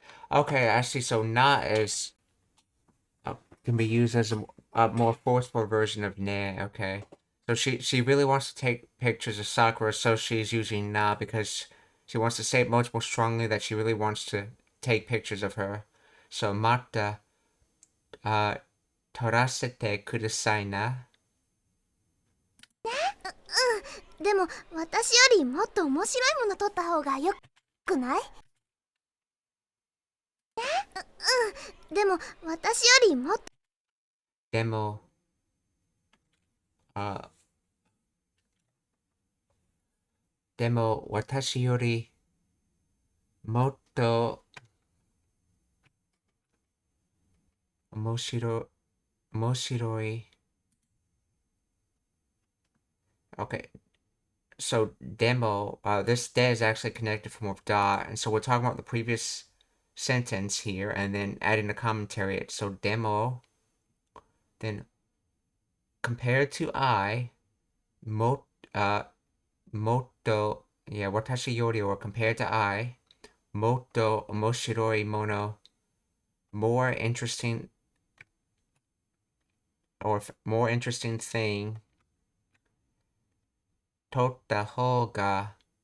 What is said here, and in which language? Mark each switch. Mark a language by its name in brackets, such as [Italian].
[English] Okay, I see. So na is can be used as a more forceful version of ne. Okay, so she really wants to take pictures of Sakura, so she's using na because she wants to say it much more strongly that she really wants to take pictures of her. So [Japanese] mata, 撮らせてくださいな. でも私よりもっと面白いもの撮った方がよくない？でも私よりもっとでも、あ、でも私よりもっと面白い。 [English] Okay, so demo, this de is actually connected from with da, and so we're talking about the previous sentence here, and then adding the commentary. So demo, then compared to I, mo, moto, yeah, [Japanese] watashi yori, [English] or compared to I, [Japanese] moto omoshiroi mono, [English] more interesting, or more interesting thing, totta hoga.